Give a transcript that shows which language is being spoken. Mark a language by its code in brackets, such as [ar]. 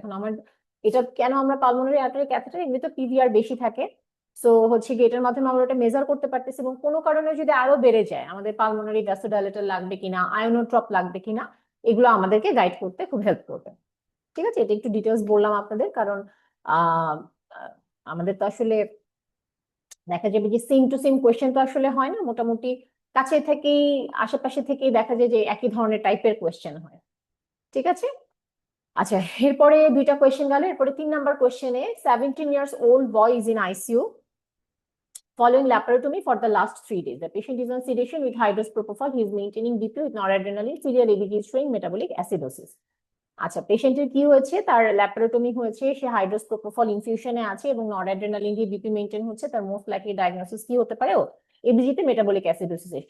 [bn] এখন আমার এটা কেন আমরা পালমোনারি আর্টারি ক্যাথেটার, এমনি তো পিভিআর বেশি থাকে, সো হচ্ছে কি এটার মাধ্যমে আমরা ওটা মেজার করতে পারতেছি, এবং কোনো কারণে যদি আরো বেড়ে যায়, আমাদের পালমোনারি ভ্যাসোডাইলেটর লাগবে কিনা, আয়োনোট্রপ লাগবে কিনা, এগুলো আমাদেরকে গাইড করতে খুব হেল্প করবে। ঠিক আছে, এটা একটু ডিটেলস বললাম আপনাদের, কারণ আহ আমাদের তো আসলে দেখা যাবে যে সেম টু সেম কোয়েশ্চেন তো আসলে হয় না, মোটামুটি কাছে থেকেই, আশেপাশে থেকেই দেখা যায় যে একই ধরনের টাইপের কোয়েশ্চেন হয়। ঠিক আছে, আচ্ছা, এরপরে দুইটা কোয়েশ্চেন গেল, এরপরে 3 number কোয়েশ্চেনে [en] 17 years old boy is in ICU following laparotomy for the last 3 days. The patient is on sedation with high dose propofol. He is maintaining BP with noradrenaline. Serial ABG is showing metabolic acidosis. [bn] আচ্ছা, পেশেন্টের কি হয়েছে, তার laparotomy হয়েছে, সে হাইড্রোস propofol ইনফিউশনে আছে এবং noradrenaline দিয়ে BP maintain হচ্ছে, তার মোস্ট লাইকলি ডায়াগনোসিস কি হতে পারে, এবিজিতে মেটাবলিক অ্যাসিডোসিস।